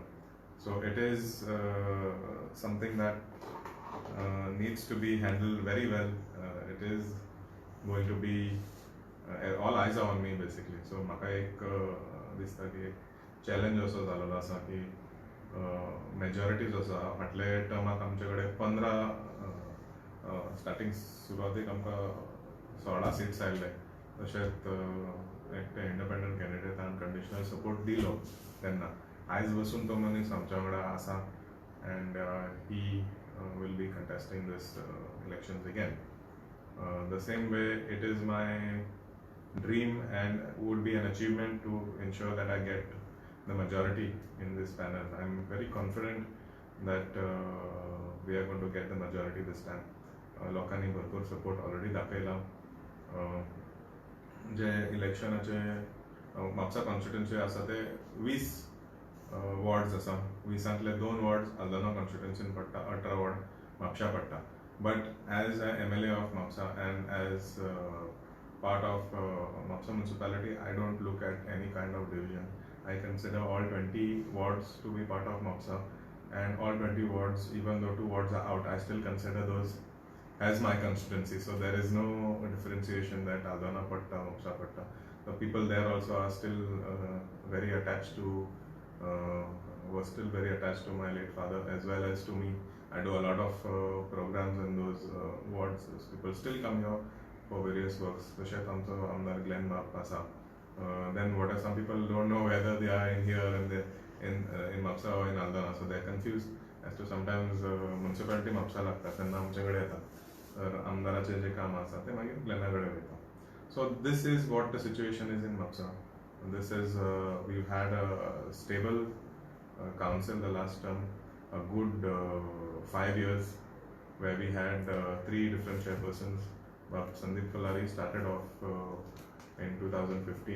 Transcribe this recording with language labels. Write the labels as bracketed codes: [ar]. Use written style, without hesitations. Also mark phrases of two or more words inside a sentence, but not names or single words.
[en] So it is something that needs to be handled very well. It is going to be all eyes are on me basically. [kok] So म्हाका एक दिसता की एक चॅलेंज असो जाल्लो आसा की मेजॉरिटी जो आसा फाटले टर्माक आमचे कडेन 15 स्टार्टींग सुरवातेक आमकां 16 सीट्स आयिल्ले. तशेंच एकटे [en] independent candidate conditional support [kok] दिलो तेन्ना. आयज बसून तो मनीस आमच्या वांगडा आसा [en] and he will be contesting this elections again. The same way, it is my dream and would be an achievement to ensure that I get the majority in this panel. I'm very confident that we are going to get the majority this time. [kok] लोकांनी भरपूर [en] support already [kok] दाखयला. जे इलेक्शनाचे म्हापसा कॉन्स्टिट्युएन्सी आसा ते 20 वॉर्ड्स आसा. 20तले 2 वॉर्ड्स आल्दोना कॉन्स्टिट्युएन्सीन पडटा, 18 वॉर्ड म्हापशा पडटा. [en] But as an MLA of Mapusa and as part of Mapusa municipality, I don't look at any kind of division. I consider all 20 wards to be part of Mapusa, and all 20 wards, even though 2 wards are out, I still consider those as my constituency. So there is no differentiation that Aldana Patta, Mapusa Patta. The people there also are still very attached to, were still very attached to my late father as well as to me. I do a lot of programs in those wards. Those people still come here for various works. [kok] तशेंच आमचो आमदार ग्लेन बाप आसा. [en] Then what are some people don't know whether they are in here and they in Mapusa or in Aldana, so they're confused as to sometimes municipality Mapusa [kok] लागता तेन्ना आमचे कडेन येता. तर आमदाराचे जे काम आसा ते मागीर ग्लेना कडेन वयता. [en] So this is what the situation is in Mapusa. This is we've had a stable council the last term, a good 5 years where we had 3 different chairpersons. But Sandeep Kalari started off in 2015.